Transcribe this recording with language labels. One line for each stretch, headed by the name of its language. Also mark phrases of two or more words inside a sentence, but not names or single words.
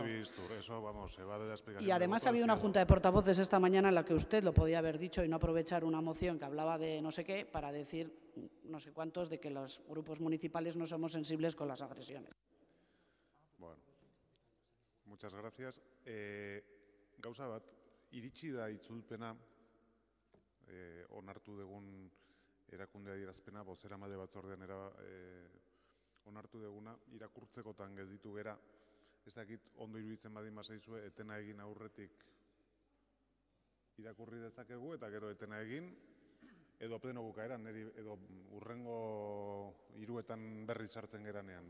Spanish: Señora Albistur, eso, vamos, se va de la explicación. Y además ha habido una junta de portavoces esta mañana en la que usted lo podía haber dicho y no aprovechar una moción que hablaba de no sé qué para decir no sé cuántos de que los grupos municipales no somos sensibles con las agresiones. Bueno, muchas gracias.
Basque: Gauza bat, iritsi da itzulpena, onartu dugun erakunde adierazpena, bozeramale batzordean onartu duguna, irakurtzekotan gelditu gera, ez dakit ondo iruditzen badin bazaizue, etena egin aurretik irakurri dezakegu, eta gero etena egin, edo pleno bukaeran, edo urrengo hiruetan berri sartzen geranean.